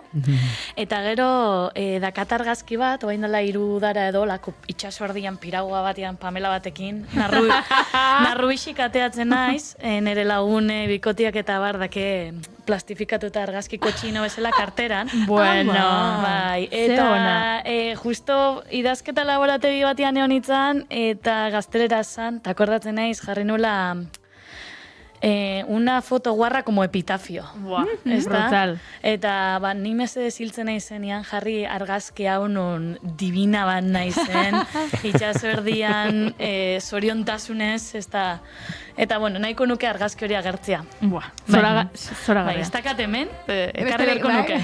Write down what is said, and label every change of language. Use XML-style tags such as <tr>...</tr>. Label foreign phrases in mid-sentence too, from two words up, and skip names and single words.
<eu>Eta gero, dakat argazki bat, oain dela 3 udara edo, lako itxaso erdian piragua batean Pamela batekin, narru isik ateatzen naiz, nire lagune, bikotiak eta bar, dake plastifikatu eta argazki kotxino bezala karteran. Bueno, bai, eta justo idazketa laborategi batean egon itzan, eta gaztelera zan, eta akordatzen naiz, jarri nula</eu> <es>una foto guarra como epitafio.</es> <eu>Brutal. Eta ni mesedez hiltzen naizenean jarri argazki hau non divina bat naizen, itxaso erdian, zoriontasunez, eta bueno, nahiko nuke argazki hori agertzea. Zora Bai, ez dakat hemen, ekarri berko nuke.</eu>